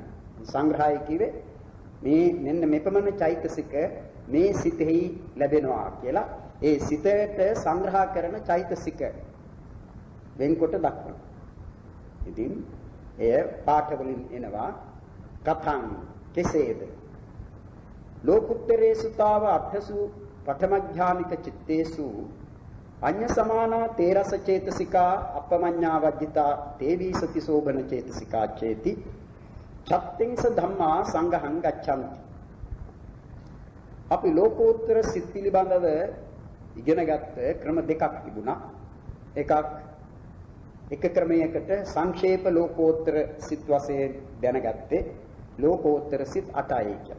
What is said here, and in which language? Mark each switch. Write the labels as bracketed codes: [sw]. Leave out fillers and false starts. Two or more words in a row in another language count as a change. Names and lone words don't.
[si] සංග්‍රහය කිව්වේ මේ මෙන්න මෙපමණ චෛතසික මේ සිතෙහි ලැබෙනවා කියලා ඒ සිතට සංග්‍රහ කරන චෛතසික වෙන්කොට දක්වනවා. ඉතින් එය පාඨ වලින් එනවා [pi] කතං කෙසේද ලෝකුත්තරේසු තාව අට්ඨසු පඨමඥානික චිත්තේසු අඤ්ඤ සමානා තේරස චේතසිකා අපමඤ්ඤා වජ්ජිතා තේවී සති සෝබන චේතසිකා චේති චත්තිංස ධම්මා සංඝහං ගච්ඡanti. [si] අපි ලෝකෝත්තර සිත් පිළිබඳව ඉගෙනගත්ත ක්‍රම දෙකක් තිබුණා. එක ක්‍රමයකට සංක්ෂේප ලෝකෝත්තර සිත් වශයෙන් දැනගත්තේ ලෝකෝත්තර සිත් 8යි කියලා.